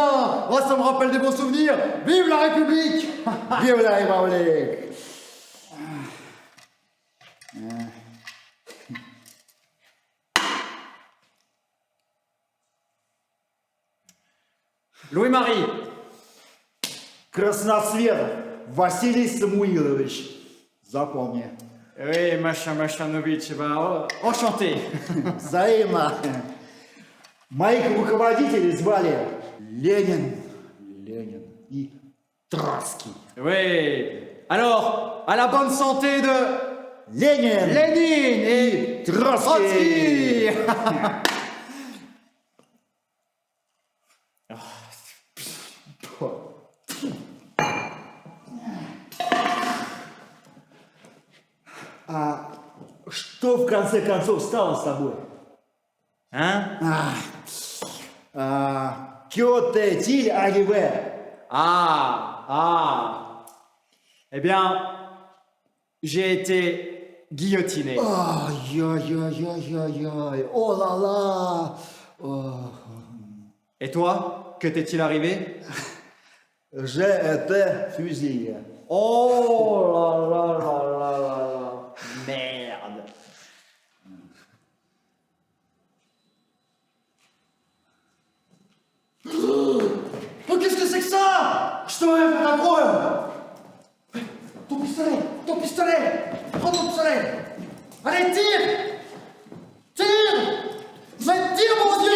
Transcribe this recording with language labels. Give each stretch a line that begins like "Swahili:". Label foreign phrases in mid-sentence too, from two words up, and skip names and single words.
French: Oh, ça me rappelle des bons souvenirs. Vive la République. Vive la République. Louis-Marie.
Russian: Красноцветов Василий Самуилович. Запомни.
French: Oui, Машанович, enchanté.
Russian: Взаимно. Моих руководителей звали Ленин и Троцкий.
French: Oui. Alors, à la bonne santé de Ленин et Троцкий.
Russian: А что в конце концов стало с тобой?
French: Que t'est-il arrivé? Eh bien, j'ai été guillotiné. Aïe. Oh là là. Et toi, que t'est-il arrivé? J'ai été fusillé. Oh là. Merde. Ну, qu'est-ce que c'est que ça?
Russian: Что это такое?
French: Ton pistolet! Prends ton pistolet! Allez, tire! Mais tire, mon Dieu!